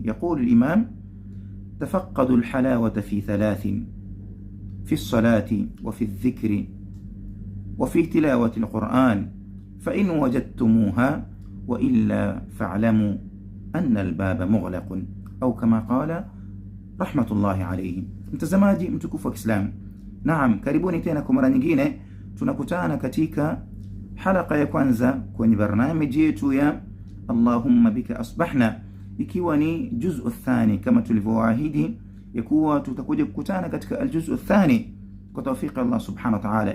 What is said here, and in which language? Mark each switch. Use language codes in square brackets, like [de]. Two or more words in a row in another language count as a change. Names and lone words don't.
[ar] يقول الإمام: تفقدوا الحلاوة في ثلاث: في الصلاة، وفي الذكر، وفي تلاوة القرآن، فإن وجدتموها، وإلا فاعلموا أن الباب مغلق، أو كما قال رحمة الله عليه. [sw] Mtazamaji mtukufu wa Kiislamu, naam, karibuni tena kwa mara nyingine. Tunakutana katika halaka ya kwanza kwenye barnamiji yetu ya Allahumma bika asbahna, ikiwa ni [ar] جزء ثاني, [sw] kama tulivyoahidi ya kuwa tutakuja kukutana katika [ar] الجزء ثاني [sw] kwa tawfiki Allah [ar] سبحانه وتعالى.